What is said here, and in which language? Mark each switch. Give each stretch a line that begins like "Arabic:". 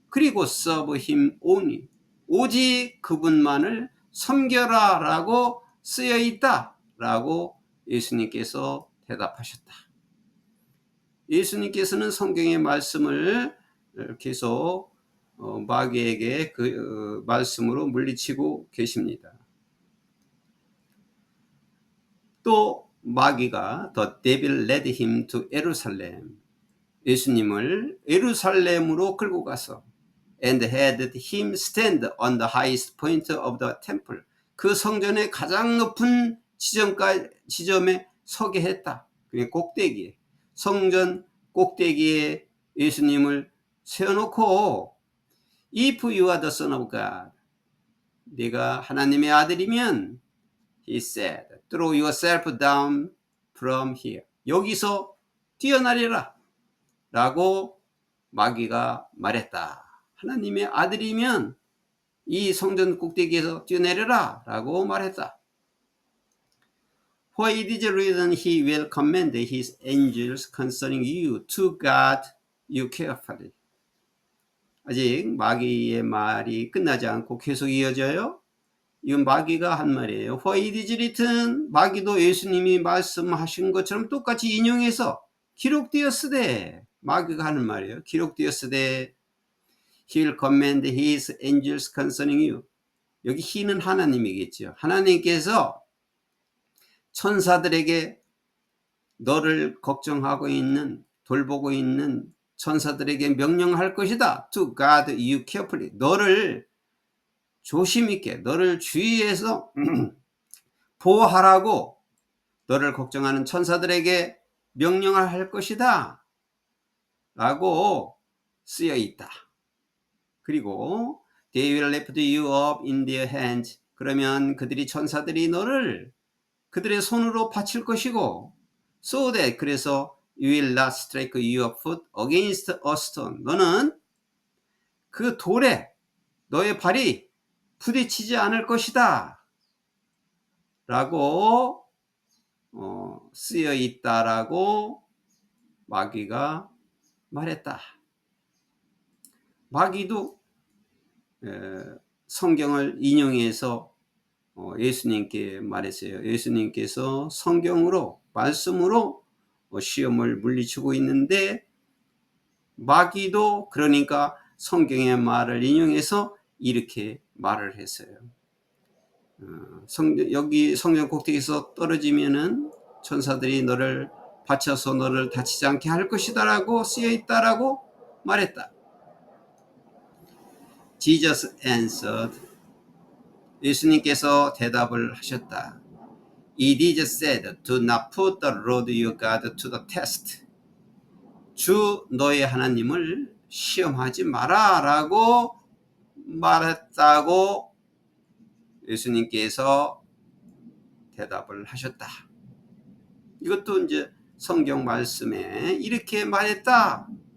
English: 그리고 serve him only.
Korean: 오직 그분만을 섬겨라 라고 쓰여 있다 라고 예수님께서 대답하셨다. 예수님께서는 성경의 말씀을 계속 마귀에게 그 말씀으로 물리치고 계십니다. 또 마귀가
English: The devil led him to Jerusalem.
Korean: 예수님을 예루살렘으로 끌고 가서
English: and had him stand on the highest point of the temple.
Korean: 그 성전의 가장 높은 지점에 서게 했다. 그게 꼭대기에, 성전 꼭대기에 예수님을 세워놓고
English: If you are the son of God,
Korean: 네가 하나님의 아들이면
English: he said, throw yourself down from here.
Korean: 여기서 뛰어내리라 라고 마귀가 말했다. 하나님의 아들이면 이 성전 꼭대기에서 뛰어내려라 라고 말했다.
English: For it is written, he will command his angels concerning you to guard you carefully.
Korean: 아직 마귀의 말이 끝나지 않고 계속 이어져요. 이건 마귀가 한 말이에요.
English: For it is written,
Korean: 마귀도 예수님이 말씀하신 것처럼 똑같이 인용해서 기록되었으되, 마귀가 하는 말이에요.
English: 기록되었으되 He will command his angels concerning you.
Korean: 여기 he는 하나님이겠죠. 하나님께서 천사들에게 너를 걱정하고 있는, 돌보고 있는 천사들에게 명령할 것이다.
English: To guard you carefully.
Korean: 너를 조심 있게, 너를 주의해서 보호하라고 너를 걱정하는 천사들에게 명령을 할 것이다 라고 쓰여 있다.
English: 그리고 they will lift you up in their hands.
Korean: 그러면 천사들이 너를 그들의 손으로 받칠 것이고,
English: so that, 그래서 you will not strike your foot against a stone.
Korean: 너는 그 돌에 너의 발이 부딪히지 않을 것이다 라고 쓰여 있다라고 마귀가 말했다. 마귀도 성경을 인용해서 예수님께 말했어요. 예수님께서 성경으로, 말씀으로 시험을 물리치고 있는데, 마귀도 그러니까 성경의 말을 인용해서 이렇게 말을 했어요. 여기 성전 꼭대기에서 떨어지면은 천사들이 너를 받쳐서 너를 다치지 않게 할 것이다 라고 쓰여 있다라고 말했다.
English: Jesus answered.
Korean: 예수님께서 대답을 하셨다.
English: It is said, do not put the Lord your God to the test.
Korean: 주 너의 하나님을 시험하지 마라 라고 말했다고 예수님께서 대답을 하셨다. 이것도 이제 성경 말씀에 이렇게 말했다.